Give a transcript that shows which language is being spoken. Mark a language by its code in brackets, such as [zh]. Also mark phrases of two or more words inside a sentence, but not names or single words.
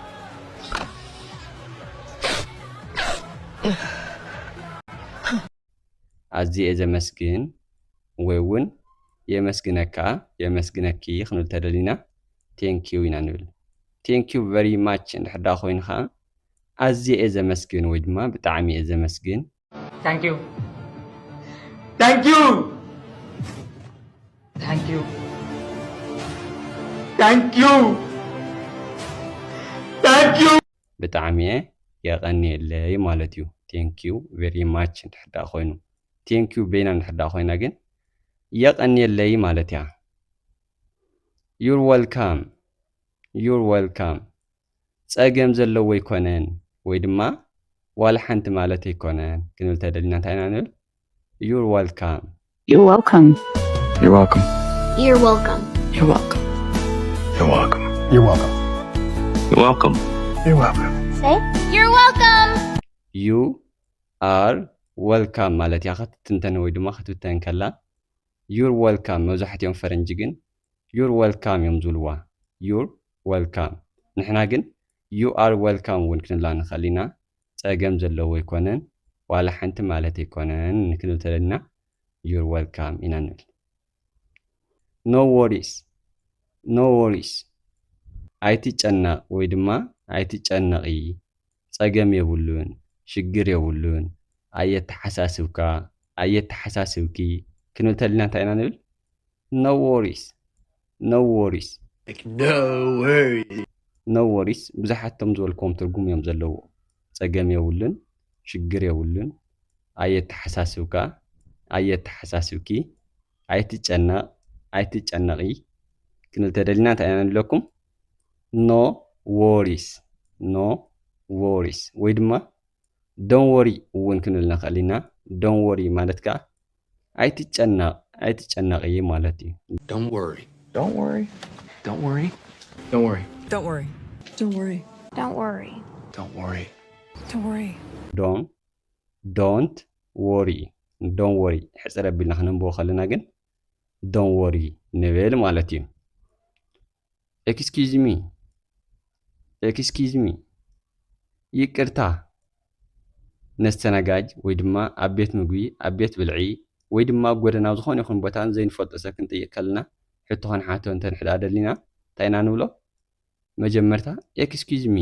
[ti] ኣዝየ ዘመስግን ወይ እውን የመስግነካ የመስግነኪ ክንብል ተደሊና ቴንኪዩ ኢና ንብል [en] thank you very much [ti] እንድሕር ዳ ኮይኑ ከዓ ኣዝየ ዘመስግን ወይ ድማ ብጣዕሚ እየ ዘመስግን [en] Thank you. Thank you. Thank you. Thank you. Thank you. [ti] ብጣዕሚ እየ የቐኒየለይ ማለት እዩ [en] thank you very much [ti] እንድሕር ዳ ኮይኑ ቴንኪዩ ቤና እንድሕር ዳ ኮይና ግን የቐኒየለይ ማለት እያ [en] you're welcome you're welcome [ti] ፀገም ዘለዎ ይኮነን ወይ ድማ ዋላ ሓንቲ ማለት ኣይኮነን ክንብል ተደሊና እንታይ ኢና ንብል [en] you're welcome You're welcome. You're welcome. You're welcome. You're welcome. You're welcome. You're welcome. You're welcome. You're welcome. Say, you're welcome. you are welcome [ti] ማለት እያ ክትትንተን ወይ ድማ ክትብተን ከላ [en] you're welcome [ti] መብዛሕትኦም ፈረንጂ ግን ዩር ወልካም እዮም ዝብልዋ [en] you're welcome [ti] ንሕና ግን [en] you are welcome [ti] እውን ክንብላ ንኽእል ኢና ፀገም ዘለዎ ይኮነን ዋላ ሓንቲ ማለት ኣይኮነን ክንብል ተለና [en] you're welcome [ti] ኢና ንብል [en] no worries no worries [ti] ኣይትጨነቕ ወይ ድማ ኣይትጨነቒ ፀገም የብሉን ሽግር የብሉን ኣየተሓሳስብካ ኣየተሓሳስብኪ ክንብል ተለና እንታይ ኢና ንብል [en] no worries no worries Like, no worries. no worries [ti] ብዙሓቶም ዝበልክዎም ትርጉም እዮም ዘለዎ ፀገም የብሉን ሽግር የብሉን ኣየተሓሳስብካ ኣየተሓሳስብኪ ኣይትጨነቕ ኣይትጨነቒ ክንብል ተደሊና እንታይ ኢና ንብለኩም [en] no worries no worries [ti] ወይ ድማ [en] don't worry [ti] እውን ክንብል ንኽእል ኢና [en] don't worry [ti] ማለት ከዓ ኣይትጨነቕ ኣይትጨነቒ ማለት እዩ [en] Don't worry. Don't worry. Don't worry. Don't worry. Don't worry. Don't worry. Don't worry. Don't worry. Don't worry. don't worry don't worry [ti] ሕፅር ኣቢልና ክነንብቦ ከለና ግን [en] don't worry [ti] ንብል ማለት እዩ [en] excuse me excuse me [ti] ይቅርታ ነስተናጋጅ ወይ ድማ ኣብ ቤት ምግቢ ኣብ ቤት ብልዒ ወይ ድማ ኣብ ጎደና ዝኾነ ይኹን ቦታ ዘይንፈልጦ ሰብ ክንጥይቅ ከለና ሕቶ ክንሓቶ እንተንሕዳ ደሊና እንታይ ኢና ንብሎ መጀመርታ [en] excuse me